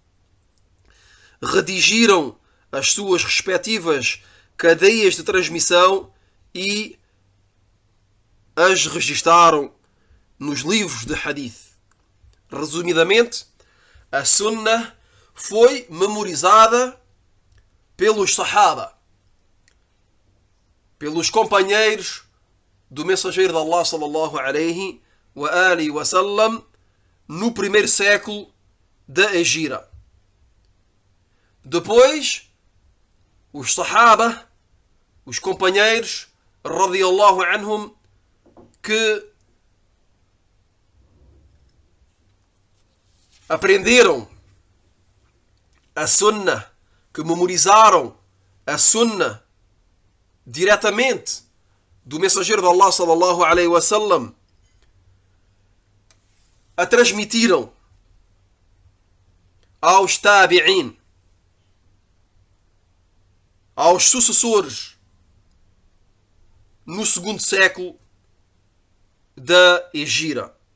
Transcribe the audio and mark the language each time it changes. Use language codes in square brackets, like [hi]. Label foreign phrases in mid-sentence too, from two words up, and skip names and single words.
[pt] redigiram as suas respectivas cadeias de transmissão e as registaram nos livros de Hadith. Resumidamente, a Sunnah foi memorizada pelos Sahaba, pelos companheiros do mensageiro de Allah [ar] صلى الله عليه وعلى آله وسلم [pt] no primeiro século da Hijra. Depois, os Sahaba, os companheiros [ar] رضي الله عنهم, [pt] que aprenderam a Sunnah, que memorizaram a Sunnah diretamente do mensageiro de Allah [ar] صلى الله عليه وسلم, [pt] a transmitiram aos tabi'in, aos sucessores no segundo século da Hijra.